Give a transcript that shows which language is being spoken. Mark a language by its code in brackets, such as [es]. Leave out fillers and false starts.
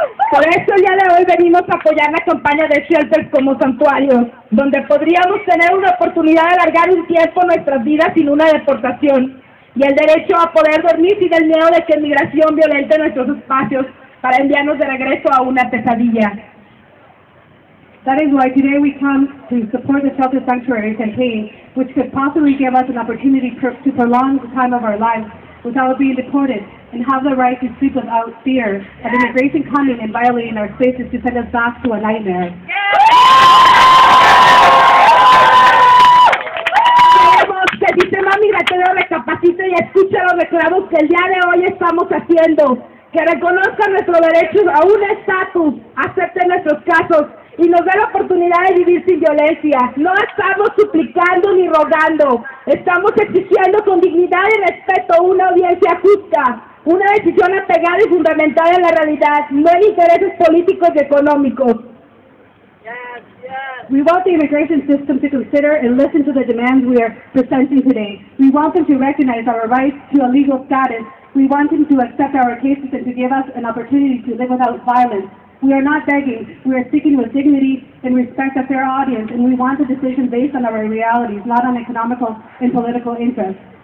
[es] Por eso el día de hoy venimos a apoyar la campaña de shelters como santuarios, donde podríamos tener una oportunidad de alargar un tiempo nuestras vidas sin una deportación. y el derecho a poder dormir sin el miedo de que migración violente nuestros espacios para enviarnos de regreso a una pesadilla. [en] That is why today we come to support the Shelter Sanctuary campaign, which could possibly give us an opportunity to prolong the time of our lives without being deported, and have the right to sleep without fear of immigration coming and violating our spaces to send us back to a nightmare. [es] Queremos que el sistema migratorio recapacite y escuche los reclamos que el día de hoy estamos haciendo, que reconozcan nuestros derechos a un estatus, acepten nuestros casos y nos dé la oportunidad de vivir sin violencia. No estamos suplicando ni rogando, estamos exigiendo con dignidad y respeto una audiencia justa, una decisión apegada y fundamentada en la realidad, no en intereses políticos y económicos. [en] We want the immigration system to consider and listen to the demands we are presenting today. We want them to recognize our rights to a legal status. We want them to accept our cases and to give us an opportunity to live without violence. We are not begging, we are speaking with dignity and respect a fair audience, and we want a decision based on our realities, not on economical and political interests.